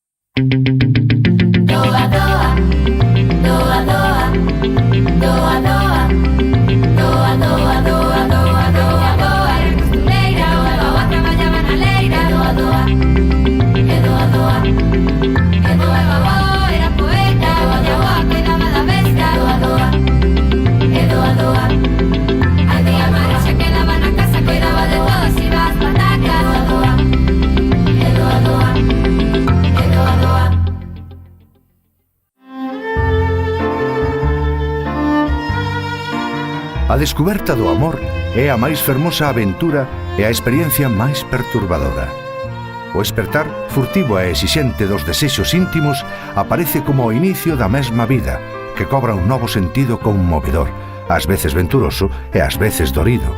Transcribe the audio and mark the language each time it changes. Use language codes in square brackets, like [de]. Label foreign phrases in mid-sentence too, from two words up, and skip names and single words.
[gl] Doa, doa, doa, doa, doa, doa, doa, doa, doa, doa, doa, doa, era costureira, doa, traballaba na leira, doa, doa, e doa, doa, e doa, babó, era poeta, doa, doa, cuidaba da besta, doa, doa, e doa, doa, a tía Mari se quedaba na casa, cuidaba de todos, iba ás patacas, doa, doa, e doa, doa, e doa, doa. A descoberta do amor é a máis fermosa aventura e a experiencia máis perturbadora. O espertar, furtivo e exixente dos desexos íntimos, aparece como o inicio da mesma vida, que cobra un novo sentido conmovedor, ás veces venturoso e ás veces dorido.